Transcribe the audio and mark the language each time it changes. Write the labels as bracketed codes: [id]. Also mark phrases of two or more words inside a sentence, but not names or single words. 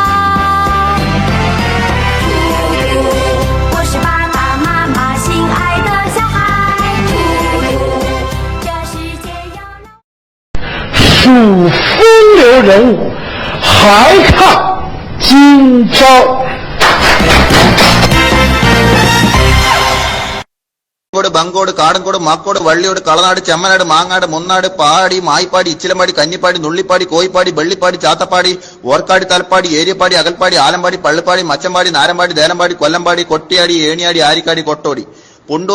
[zh] 我是爸爸妈妈心爱的小孩，这世界要让数风流人物，还看今朝。 [ml] ബങ്കോട് കാടൻകോട് മാക്കോട് വള്ളിയോട് കളനാട് ചെമ്മനാട് മാങ്ങാട് മുന്നാട് പാടി മായിപ്പാടി ഇച്ചിലമ്പാടി കന്നിപ്പാടി നുള്ളിപ്പാടി കോയിപ്പാടി വെള്ളിപ്പാടി ചാത്തപ്പാടി ഓർക്കാടി തലപ്പാടി ഏരിയപ്പാടി അകൽപ്പാടി ആലമ്പാടി പള്ളിപ്പാടി മച്ചമ്പാടി നാരമ്പാടി ദേലമ്പാടി കൊല്ലമ്പാടി കൊട്ടിയാടി ഏണിയാടി ആരിക്കാടി കൊട്ടോടി പുണ്ടൂർ